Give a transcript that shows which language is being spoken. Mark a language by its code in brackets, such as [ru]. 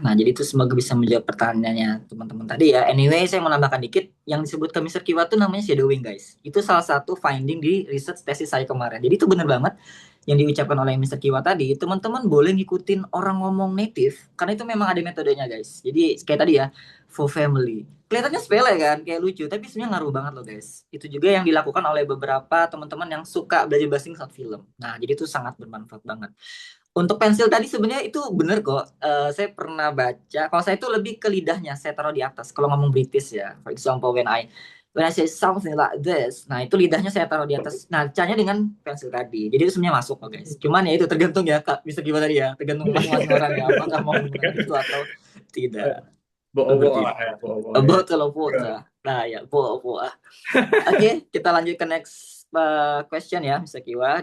[id] Nah, jadi itu semoga bisa menjawab pertanyaannya teman-teman tadi ya. Anyway, saya mau nambahkan dikit. Yang disebutkan Mr. Kiwa itu namanya shadowing, guys. Itu salah satu finding di research tesis saya kemarin. Jadi itu benar banget yang diucapkan oleh Mr. Kiwa tadi. Teman-teman boleh ngikutin orang ngomong native, karena itu memang ada metodenya, guys. Jadi kayak tadi ya, [en] for family. [id] Kelihatannya sepele kan, kayak lucu, tapi sebenarnya ngaruh banget loh, guys. Itu juga yang dilakukan oleh beberapa teman-teman yang suka belajar bahasa Inggris saat film. Nah, jadi itu sangat bermanfaat banget. Untuk pensil tadi sebenarnya itu bener kok. Saya pernah baca. Kalau saya itu lebih ke lidahnya. Saya taruh di atas. Kalau ngomong British ya. [en] For example, when I say something like this. [id] Nah, itu lidahnya saya taruh di atas. Nah, caranya dengan pensil tadi. Jadi itu sebenarnya masuk kok, guys. Cuman ya itu tergantung ya, Kak. Bisa gimana tadi ya. Tergantung masing-masing orang ya. Apakah mau menggunakan itu atau tidak. Bohong-bohong lah itu. ya bohong-bohong ya. Betul, betul. Nah, ya, boa. Oke, kita lanjut ke [en] next question [id] ya, Mr. Kiwa.